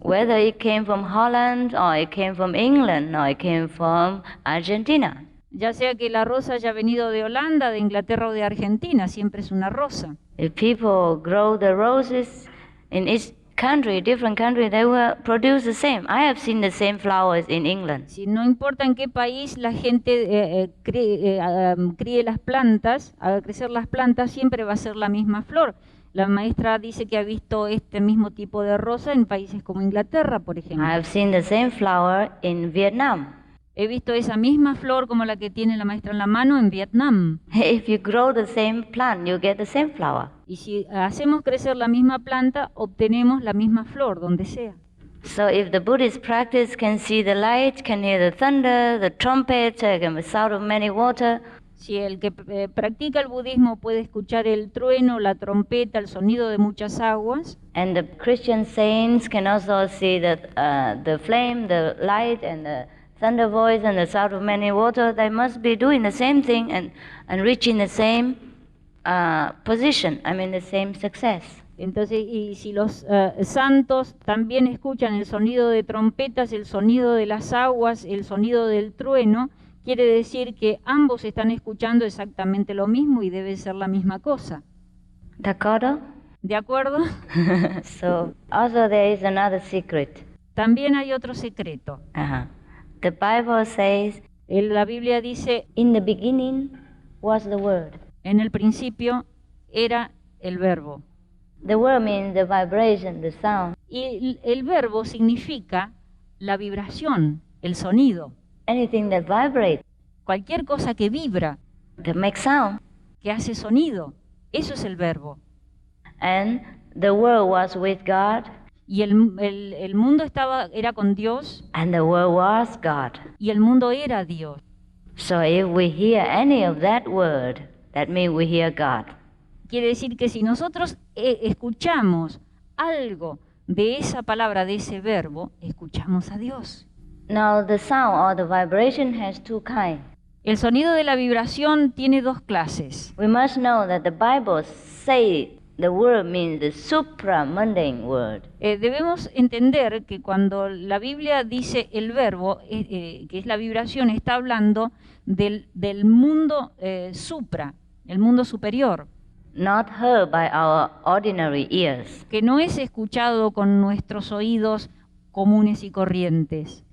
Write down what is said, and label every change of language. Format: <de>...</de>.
<en>Whether it came from Holland or it came from England or it came from Argentina.</en> <es>Ya sea que la rosa haya venido de Holanda, de Inglaterra o de Argentina, siempre es una rosa.</es> <en>If people grow the roses in each country, different country, they will produce the same. I have seen the same flowers in England.</en> <es>Si no importa en qué país la gente críe las plantas, haga crecer las plantas, siempre va a ser la misma flor. La maestra dice que ha visto este mismo tipo de rosa en países como Inglaterra, por ejemplo.</es> <en>I have seen the same flower in Vietnam.</en> <es>He visto esa misma flor como la que tiene la maestra en la mano en Vietnam.</es> <en>If you grow the same plant, you get the same flower.</en> <es>Y si hacemos crecer la misma planta, obtenemos la misma flor, donde sea.</es> <en>So if the Buddhist practice can see the light, can hear the thunder, the trumpet, the sound of many water,</en> <es>Si el que practica el budismo puede escuchar el trueno, la trompeta, el sonido de muchas aguas,</es> <en>and the Christian saints can also see the flame, the light, and thunder voice and the sound of many water, they must be doing the same thing and reaching the same position, the same success.</en> <es>Entonces, y si los santos también escuchan el sonido de trompetas, el sonido de las aguas, el sonido del trueno, quiere decir que ambos están escuchando exactamente lo mismo y debe ser la misma cosa. ¿De acuerdo? ¿De acuerdo?</es> <en>So, also there is another secret.</en> <es>También hay otro secreto.</es> <en>The Bible says,</en> <es>La Biblia dice,</es> <en>in the beginning was the Word.</en> <es>En el principio era el verbo.</es> <en>The word means the vibration, the sound.</en> <es>Y el verbo significa la vibración, el sonido.</es> <en>Anything that vibrates,</en> <es>Cualquier cosa que vibra,</es> <en>that makes sound.</en> <es>que hace sonido, eso es el verbo.</es> <en>And the Word was with God,</en> <es>Y el mundo era con Dios,</es> <en>and the Word was God.</en> <es>y el mundo era Dios.</es> <en>So if we hear any of that word, that means we hear God.</en> <es>Quiere decir que si nosotros escuchamos algo de esa palabra, de ese verbo, escuchamos a Dios.</es> <en>Now the sound or the vibration has two kinds.</en> <es>El sonido de la vibración tiene dos clases.</es> <en>We must know that the Bible says the word means the supramundane word.</en> <es>Debemos entender que cuando la Biblia dice el verbo, que es la vibración, está hablando del mundo supra, el mundo superior.</es> <en>Not heard by our ordinary ears.</en> <es>Que no es escuchado con nuestros oídos comunes y corrientes.</es>